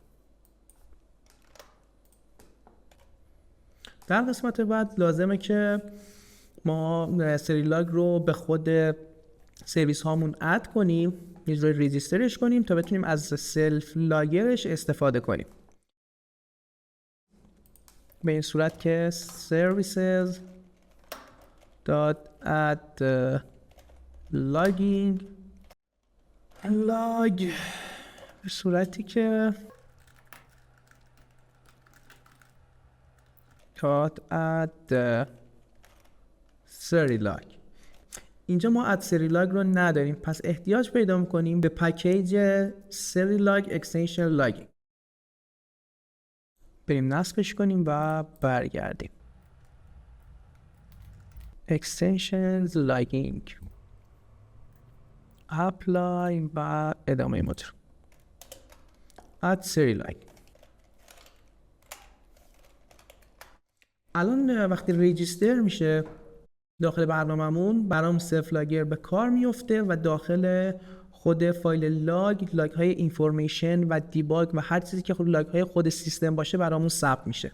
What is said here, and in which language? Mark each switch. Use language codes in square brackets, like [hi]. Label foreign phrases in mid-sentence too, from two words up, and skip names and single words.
[fa] در قسمت بعد لازمه که ما سری لاگ رو به خود سرویس هامون اد کنیم، یه جوری ریجیسترش کنیم تا بتونیم از سلف لاگرش استفاده کنیم. به این صورت که [en] services add logging log، [fa] به صورتی که add سری لاگ. اینجا ما اد سری لاگ رو نداریم، پس احتیاج پیدا میکنیم به پکیج سری لاگ [en] extension logging. [fa] بریم نصبش کنیم و برگردیم. [en] extensions logging apply [fa] و ادامه موتور add سری لاگ. الان وقتی ریجیستر میشه داخل برنامه‌مون برام [en] self logger [fa] به کار میفته و داخل خود فایل لاگ های اینفورمیشن و دیباگ و هر چیزی که خود لاگ های خود سیستم باشه برامون ثبت میشه.